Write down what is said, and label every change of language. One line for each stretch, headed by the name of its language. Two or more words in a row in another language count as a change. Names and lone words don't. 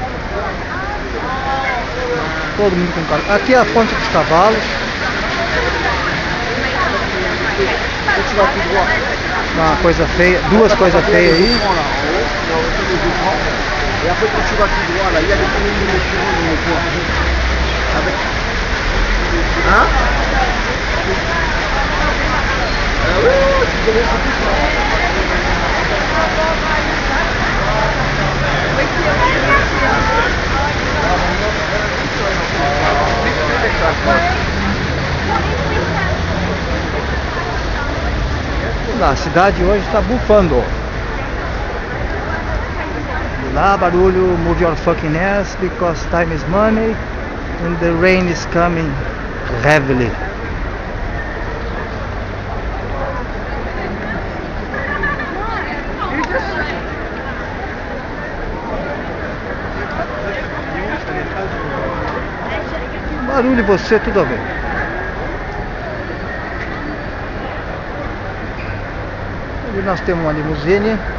Portuguese: Todo mundo com carro. Aqui é a Fonte dos Cavalos. Uma coisa feia, duas coisas feias aí.
French: Et après quand tu vas tout droit là, il y a des communes avec... Hein? Oui, tu connais ça tout ça.
Portuguese: A cidade hoje está bufando. Lá, barulho,
English: move your fucking ass because time is money and the rain is coming heavily.
Portuguese: Barulho e você, tudo a ver. Ali nós temos uma limusine.